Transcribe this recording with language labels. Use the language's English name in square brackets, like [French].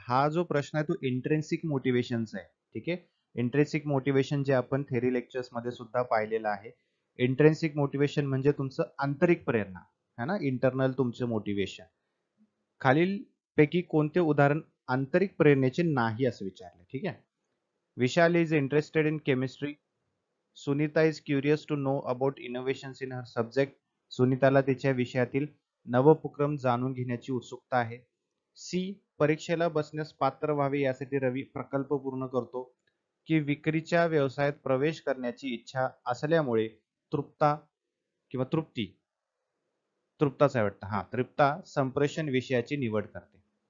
[Marathi] हा जो प्रश्न आहे तो इंट्रेन्सिक मोटिवेशनचा आहे. ठीक आहे. इंट्रेन्सिक मोटिवेशन जे आपण थेरी लेक्चर्स मध्ये सुद्धा पाहिलेलं आहे. इंट्रेन्सिक मोटिवेशन म्हणजे तुमचं आंतरिक प्रेरणा, है ना, इंटरनल तुमचं मोटिवेशन. खालील पैकी कोणते उदाहरण आंतरिक प्रेरणेचे नाही असं विचारले. ठीक आहे. [English] Vishal is interested in chemistry. Sunita is curious to know about innovations in her subject. [Marathi] सुनीताला तिच्या विषयातील नवोपक्रम जाणून घेण्याची उत्सुकता आहे. सी. परीक्षेला बसण्यास पात्र व्हावे यासाठी रवी प्रकल्प पूर्ण करतो. की विक्रीच्या व्यवसायात प्रवेश करण्याची इच्छा असल्यामुळे तृप्ता किंवा तृप्ताच आहे वाटतं, हा, तृप्ता संप्रेषण विषयाची निवड करते.